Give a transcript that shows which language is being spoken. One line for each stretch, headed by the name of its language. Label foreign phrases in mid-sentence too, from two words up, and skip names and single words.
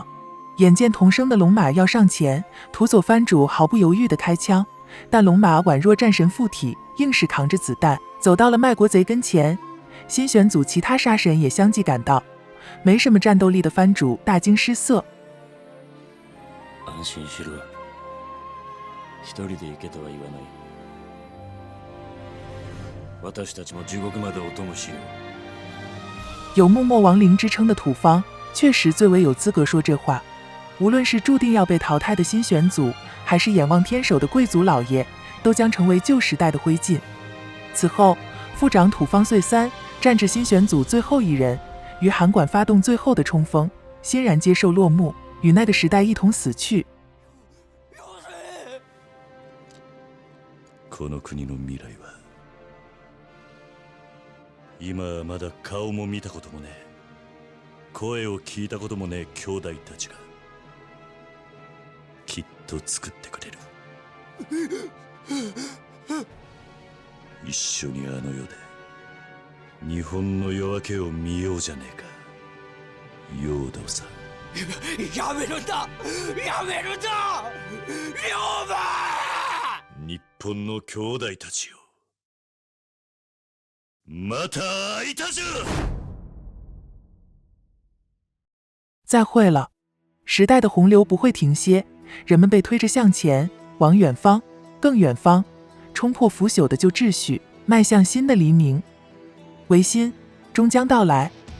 Chinese: 眼见同生的龙马要上前，土佐藩主毫不犹豫地开枪，但龙马宛若战神附体，硬是扛着子弹走到了卖国贼跟前。新选组其他杀神也相继赶到，没什么战斗力的藩主大惊失色。
Japanese: 安心しろ。一人で行けとは言わない。私たちも地獄までお供しよう。
Chinese: 有幕末亡灵之称的土方，确实最为有资格说这话。无论是注定要被淘汰的新选组，还是眼望天守的贵族老爷，都将成为旧时代的灰烬。此后，副长土方岁三战至新选组最后一人，于函馆发动最后的冲锋，欣然接受落幕，与那个时代一同死去。
Japanese: この国の未来は今はまだ顔も見たこともねえ、声を聞いたこともねえ兄弟たちがきっと作ってくれる。一緒にあの世で日本の夜明けを見ようじゃねえか、陽動さん。やめるんだ、やめるんだ、龍馬！日本の兄弟たちよ、また会いたじゃ。
Chinese: 再会了。时代的洪流不会停歇，人们被推着向前，往远方，更远方，冲破腐朽的旧秩序，迈向新的黎明。维新终将到来。